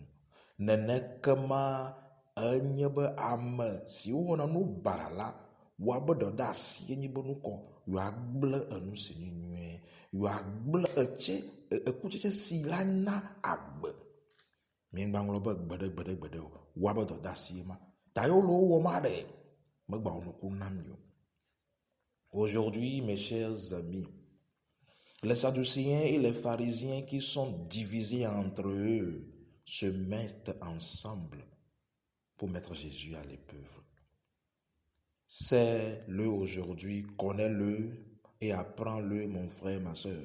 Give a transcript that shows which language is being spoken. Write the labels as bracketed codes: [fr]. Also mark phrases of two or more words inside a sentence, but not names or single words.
[ee] Neneke ma enye be ame si wɔna nu bara la, woabe ɖeɖe asi enye be nukɔ, yewoagble enu si nye nyuie, yewoagble ekutsetse si la na agbe. Mingbaŋlɔ be gbeɖe o, woabe dɔde asi ma. Ta yewo le wo wɔm aɖe, megba wo nuku nam yo. [fr] Aujourd'hui, mes chers amis, les Sadducéens et les pharisiens qui sont divisés entre eux se mettent ensemble pour mettre Jésus à l'épreuve. C'est-le aujourd'hui, connais-le et apprends-le, mon frère, ma soeur.